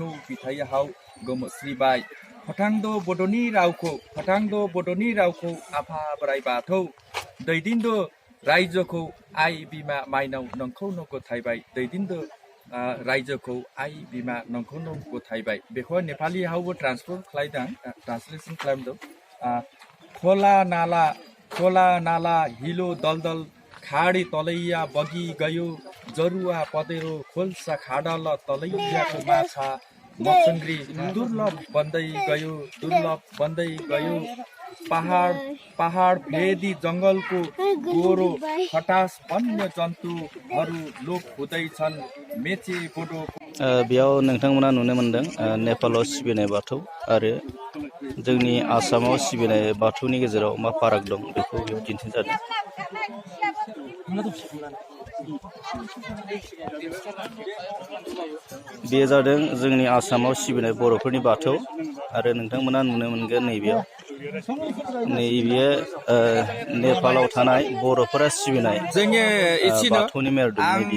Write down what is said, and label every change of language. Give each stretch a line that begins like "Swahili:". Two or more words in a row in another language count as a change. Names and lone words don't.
Bodo: बिथायाहाव गोमोस्रिबाय फोथांद' बड'नि रावखौ आफा बोराइ बाथौ दैदेनद' रायजोखौ आइ बिमा माइनाव नोंखौनो गथायबाय दैदेनद' रायजोखौ आइ बिमा नोंखौनो गथायबाय बेखौ नेपालियावबो ट्रान्सलेसन खालामदों
Nepali: खोला नाला हिलो दलदल खाडी तलैया बगी गयो जरुवा पदेरो खोल्सा खाडल तलैयाको माछा मसुङ्ग्री दुर्लभ बन्दै गयो पहाड भेदी जङ्गलको गोरो खटास वन्य जन्तुहरू लोप हुँदैछन् मेचे बोडो
Bodo: बेयाव नोंथांमोना नुनो मोनदों नेपालाव सिबिनाय बाथौ आरो जोंनि आसामाव सिबिनाय बाथौनि गेजेराव मा फाराग दं बेखौ बेयाव दिन्थिजादों बे जादों जोंनि आसामाव सिबिनाय बर'फोरनि बाथौ आरो नोंथांमोना नुनो मोनगोन नैबेयो नेपालाव थानाय बर'फोरा सिबिनाय बाथौनि मेर दं नैबेयो